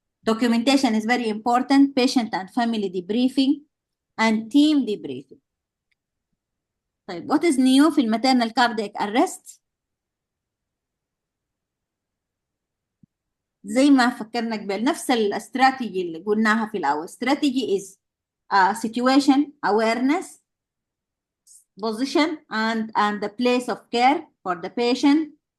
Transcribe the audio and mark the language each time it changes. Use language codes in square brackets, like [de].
[en] Documentation is very important. Patient and family debriefing and team debriefing. [ar] طيب [en] what is new [ar] في الماتernal cardiac arrest؟ زي ما فكرنا قبل، نفس الاستراتيجي اللي قلناها في الأول. [en] Strategy is situation awareness, position and the place of care for the patient.